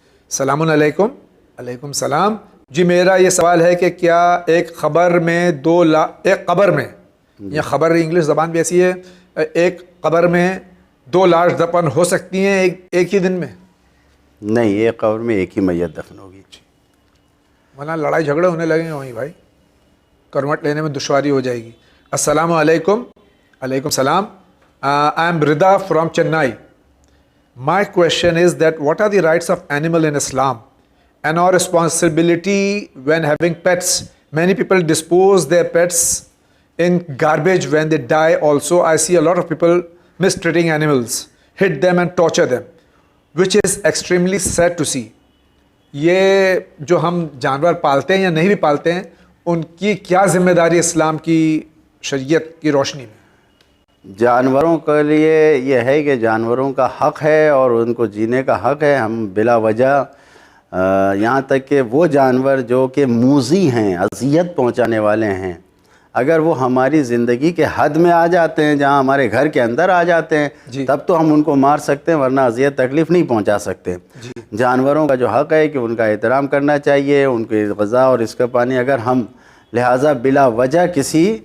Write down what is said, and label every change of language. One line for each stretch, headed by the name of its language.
Urdu: السلام علیکم۔ علیکم السلام جی، میرا یہ سوال ہے کہ کیا ایک قبر میں ایک قبر میں، یا خبر انگلش زبان بھی ایسی ہے، ایک قبر میں 2 لاش دفن ہو سکتی ہیں ایک ہی دن میں؟ نہیں، ایک قبر میں ایک ہی میت دفن ہوگی۔ ورنہ لڑائی جھگڑے ہونے لگیں گے وہیں بھائی، کروٹ لینے میں دشواری ہو جائے گی۔ السلام علیکم۔ علیکم السلام۔
English: I am Rida from Chennai. My question is that what are the rights of animal in Islam and our responsibility when having pets? Many people dispose their pets in garbage when they die also. I see a lot of people mistreating animals, hit them and torture them, which is extremely sad to see.
Urdu: یہ جو ہم جانور پالتے ہیں یا نہیں بھی پالتے ہیں، ان کی کیا ذمہ داری اسلام کی شریعت کی روشنی میں؟ جانوروں کے لیے یہ ہے کہ جانوروں کا حق ہے اور ان کو جینے کا حق ہے۔ ہم بلا وجہ یہاں تک کہ وہ جانور جو کہ موذی ہیں، اذیت پہنچانے والے ہیں، اگر وہ ہماری زندگی کے حد میں آ جاتے ہیں، جہاں ہمارے گھر کے اندر آ جاتے ہیں، تب تو ہم ان کو مار سکتے ہیں، ورنہ اذیت تکلیف نہیں پہنچا سکتے۔ جانوروں کا جو حق ہے کہ ان کا احترام کرنا چاہیے، ان کی غذا اور اس کا پانی، اگر ہم لہٰذا بلا وجہ کسی